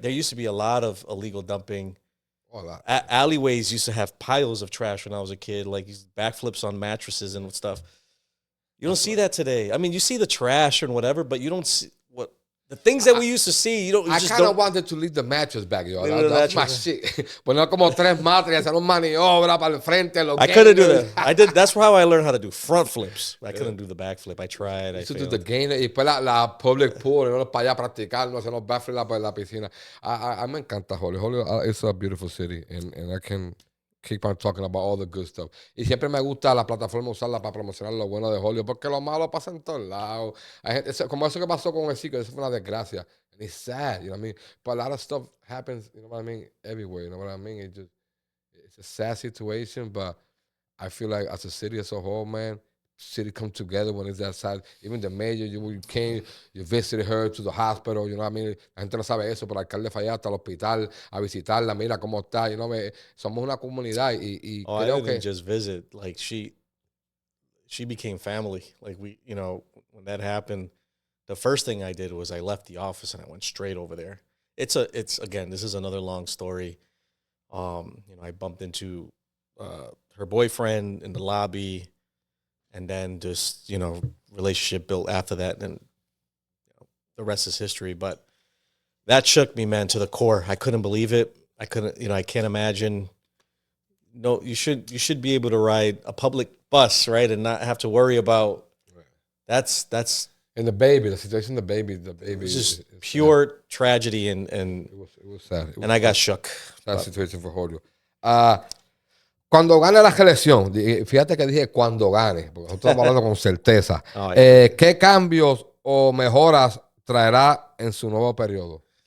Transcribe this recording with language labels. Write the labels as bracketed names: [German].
[English] There used to be a lot of illegal dumping. Alleyways used to have piles of trash when I was a kid, like these backflips on mattresses and stuff. You don't see that today. I mean, you see the trash and whatever, but you don't see the things that we used to see. You I kind of wanted to leave the mattress back, yo. That's my shit. [Spanish] Poner como 3 matres y hacer un maniobra para el frente. [English] I couldn't do that. That's how I learned how to do front flips. I couldn't do the backflip. I tried. I to do failed. the gainer [Spanish] y después la public pool, y para allá a practicar, no hacer los backflips en la piscina. A me encanta Holyoke. [English] Holyoke is a beautiful city, and I can keep on talking about all the good stuff. [Spanish] Y siempre me gusta la plataforma usarla para promocionar lo bueno de Holyoke, porque lo malo pasa en todos lados. Como eso que pasó con el Civic, eso fue una desgracia. [English] And it's sad, you know what I mean? But a lot of stuff happens, you know what I mean, everywhere, you know what I mean? It's a sad situation, but I feel like as a city as a whole, man, city come together when it's that sad. Even the mayor, you came, you visited her to the hospital, you know what I mean? [Spanish] La gente no sabe eso, pero el alcalde fue allá hasta el hospital a visitarla, mira cómo está, somos una comunidad y [English] I [Spanish] creo [English] didn't just visit. Like she became family. Like when that happened, the first thing I did was I left the office and I went straight over there. It's again, this is another long story. I bumped into her boyfriend in the lobby, and then just relationship built after that, and the rest is history. But that shook me, man, to the core. I couldn't believe it. I can't imagine. No, you should be able to ride a public bus, right, and not have to worry about. That's And the baby, the situation, the baby. it's just pure tragedy, and it was sad. and I got shook. Sad situation for Holyoke. [Spanish] Cuando gane la reelección, fíjate que dije cuando gane, porque nosotros estamos hablando con certeza. ¿Qué cambios o mejoras traerá en su nuevo periodo?